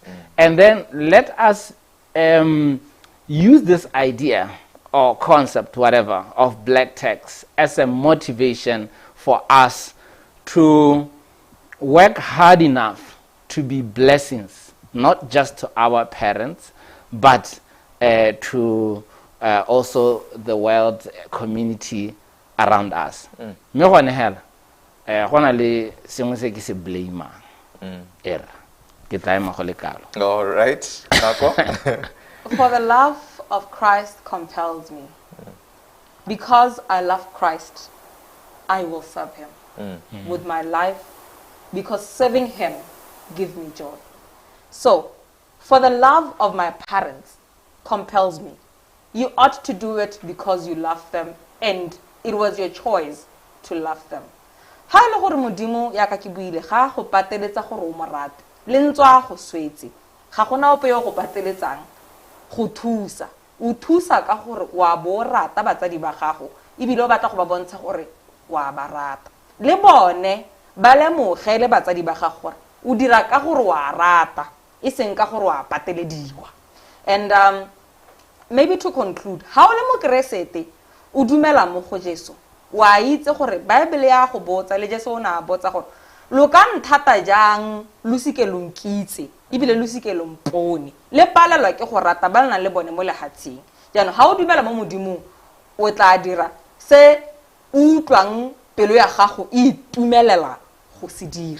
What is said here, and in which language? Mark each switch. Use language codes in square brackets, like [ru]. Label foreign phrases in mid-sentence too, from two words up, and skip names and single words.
[en] And then let us use this idea or concept, whatever, of black tax as a motivation for us to work hard enough to be blessings, not just to our parents, but to also the world community around us. [tn] Me gone hela go na le sengwe se ke se blamang era ke tla ema go le kalo. [en] All right. Nako? For the love of Christ compels me. Because I love Christ, I will serve him with my life, because serving him gives me joy. So, for the love of my parents compels me. You ought to do it because you love them, and it was your choice to love them. [tn] Ha ile gore modimo ya ka ke buile ga go pateletsa gore o morate le ntswa go swetse ga gona ope yo go pateletsang go thusa o thusa ka gore wa bo rata batsadi ba gago ibile o batla go ba bontsha gore wa ba rata le bone ba lemoge le batsadi ba gago gore o dira ka gore wa rata e seng ka gore wa patelediwa. [en] And maybe to conclude, [tn] ha o le mo Keresete o dumela mo go Jesu wa itse gore Bible ya go botsa le Jesu o na botsa gore lo ka nthata jang lo sike lo nkitse ibile lo sike lo mpone le palelwa ke go rata ba nna le bone mo lehatsheng. Jaanong ha o dumela mo modimo o tla dira se utlwang pelo ya gago e tumelela go se dira.